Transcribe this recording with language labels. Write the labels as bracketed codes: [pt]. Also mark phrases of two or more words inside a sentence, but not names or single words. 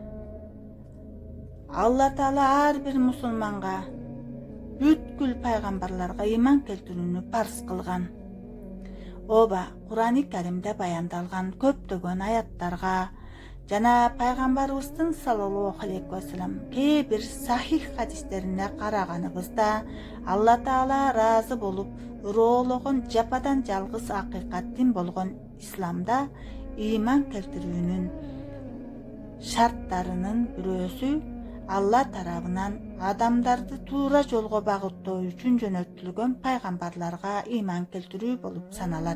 [ky] Алла Таала ар бир мусулманга бүткүл пайгамбарларга ыйман келтирүүнү парз кылган. Оба Кур'ан-ы Каримде баяндалган көптөгөн аяттарга жана пайгамбарыбыздын [ar] صلى الله عليه و [ky] саллям кээ бир сахих хадистерине караганыбызда Алла Таала ыраазы болуп ыроологон жападан жалгыз акыйкат дин болгон исламда ыйман келтирүүнүн шарттарынын бирөөсү Алла тарабынан адамдарды туура жолго багыттоо үчүн жөнөтүлгөн пайгамбарларга ыйман келтирүү болуп саналат.